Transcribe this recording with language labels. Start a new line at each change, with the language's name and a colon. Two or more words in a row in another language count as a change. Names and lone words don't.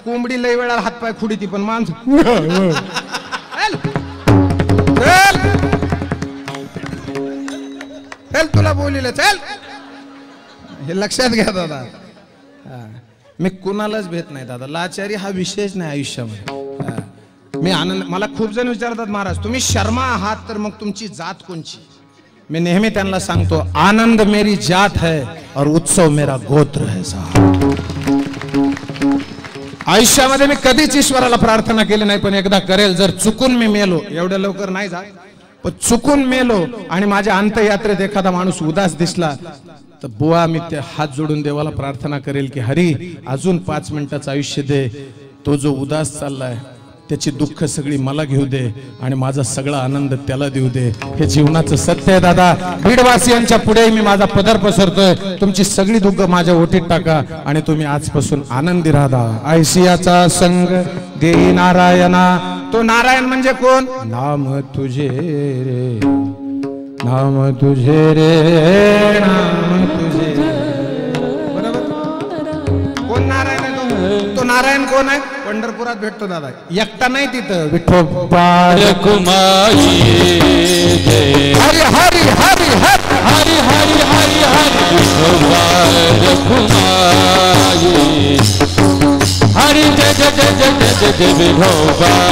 Marathi: कोंबडी लय वेळा हातपाय खुडी ती, पण माणसं चल तुला बोलिलं चल, हे लक्षात घ्या दादा. मी कुणालाच भेट नाही दादा, लाचारी हा विषयच नाही आयुष्यामध्ये. मी आनंद, मला खूप जण विचारतात महाराज तुम्ही शर्मा आहात तर मग तुमची जात कोणची. मी नेहमी त्यांना सांगतो,
Hindi: आनंद मेरी जात है और उत्सव मेरा गोत्र है साहब.
Marathi: आयुष्यामध्ये मी कधीच ईश्वराला प्रार्थना केली नाही, पण एकदा करेल. जर चुकून मी मेलो, एवढ्या लवकर नाही जात, पण चुकून मेलो आणि माझ्या अंत्ययात्रेत एखादा माणूस उदास दिसला तर बुवा मी ते हात जोडून देवाला प्रार्थना करेल की हरी अजून 5 मिनिटाचं आयुष्य दे. तो जो उदास चाललाय त्याची दुःख सगळी मला घेऊ दे आणि माझा सगळा आनंद त्याला देऊ दे. हे जीवनाचं सत्य आहे दादा. बीडवासियांच्या पुढे मी माझा पदर पसरतोय. तुमची सगळी दुःख माझ्या ओटीत टाका आणि तुम्ही आजपासून आनंदी राहा. ऐसियाचा संग देई नारायणा. तो नारायण म्हणजे कोण? नाम तुझे रे, नाम तुझे रे, नाम तुझे. बरोबर. कोण नारायण आहे? तो नारायण कोण आहे? पंढरपुरात भेटतो दादा. एकटा नाही तिथं. विठोबा कुमारी हरी हरी हरी हरी हरी हरी हरी हरी विठोबा कुमारी हरी जय जय जय जय जय जय विठोबा